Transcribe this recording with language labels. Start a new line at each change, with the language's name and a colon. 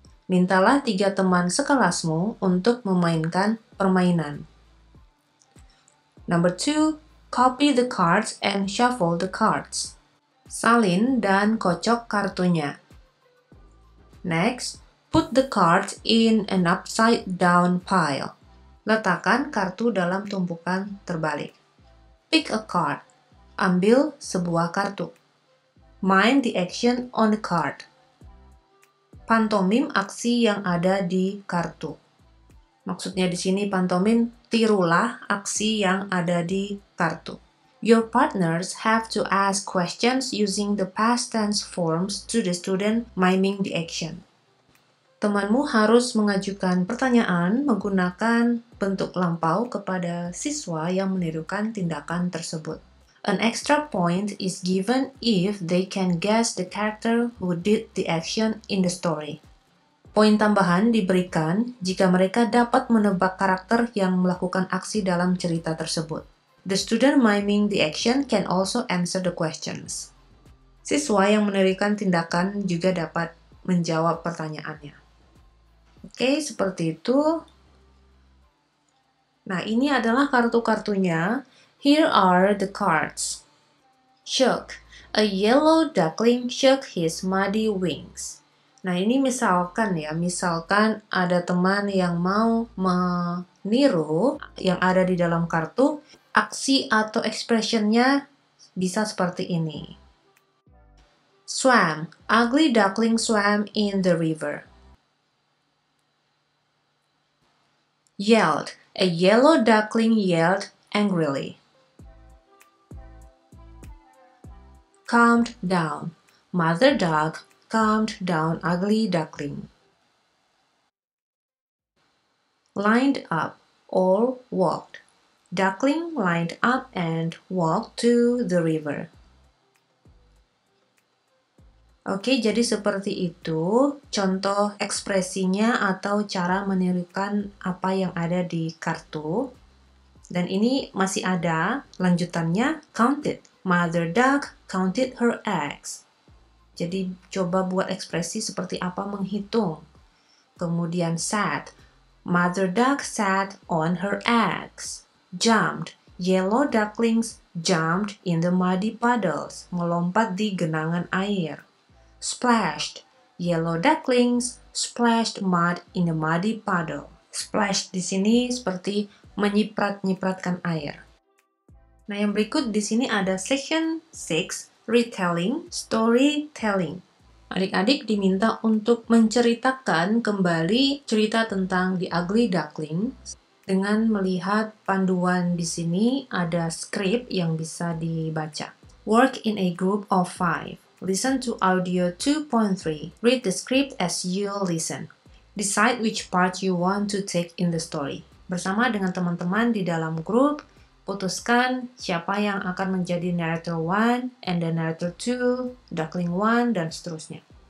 Indonesian: Mintalah 3 teman sekelasmu untuk memainkan permainan.
English: Number 2. Copy the cards and shuffle the cards.
Indonesian: Salin dan kocok kartunya.
English: Next, put the cards in an upside down pile.
Indonesian: Letakkan kartu dalam tumpukan terbalik.
English: Pick a card.
Indonesian: Ambil sebuah kartu.
English: Mime the action on the card.
Indonesian: Pantomim aksi yang ada di kartu. Maksudnya di sini pantomim, tirulah aksi yang ada di kartu.
English: Your partners have to ask questions using the past tense forms to the student miming the action.
Indonesian: Temanmu harus mengajukan pertanyaan menggunakan bentuk lampau kepada siswa yang menirukan tindakan tersebut.
English: An extra point is given if they can guess the character who did the action in the story.
Indonesian: Poin tambahan diberikan jika mereka dapat menebak karakter yang melakukan aksi dalam cerita tersebut.
English: The student miming the action can also answer the questions.
Indonesian: Siswa yang menirukan tindakan juga dapat menjawab pertanyaannya. Oke, seperti itu. Nah, ini adalah kartu-kartunya.
English: Here are the cards. Shook. A yellow duckling shook his muddy wings.
Indonesian: Nah, ini misalkan ya, misalkan ada teman yang mau meniru yang ada di dalam kartu, aksi atau expressionnya bisa seperti ini.
English: Swam. Ugly duckling swam in the river. Yelled. A yellow duckling yelled angrily. Calmed down. Mother duck calmed down ugly duckling. Lined up or walked. Duckling lined up and walked to the river.
Indonesian: Oke, jadi seperti itu contoh ekspresinya atau cara menirukan apa yang ada di kartu. Dan ini masih ada lanjutannya, counted.
English: Mother duck counted her eggs.
Indonesian: Jadi coba buat ekspresi seperti apa menghitung. Kemudian
English: sat. Mother duck sat on her eggs. Jumped. Yellow ducklings jumped in the muddy puddles.
Indonesian: Melompat di genangan air. Splashed.
English: Yellow ducklings splashed mud in the muddy puddle.
Indonesian: Splash di sini seperti menyiprat-nyipratkan air. Nah, yang berikut di sini ada section 6, retelling, storytelling. Adik-adik diminta untuk menceritakan kembali cerita tentang The Ugly Duckling dengan melihat panduan di sini ada skrip yang bisa dibaca.
English: Work in a group of 5. Listen to audio 2.3. Read the script as you listen. Decide which part you want to take in the story.
Indonesian: Bersama dengan teman-teman di dalam grup, putuskan siapa yang akan menjadi narrator 1,
English: and then
Indonesian: narrator 2, duckling 1, dan seterusnya.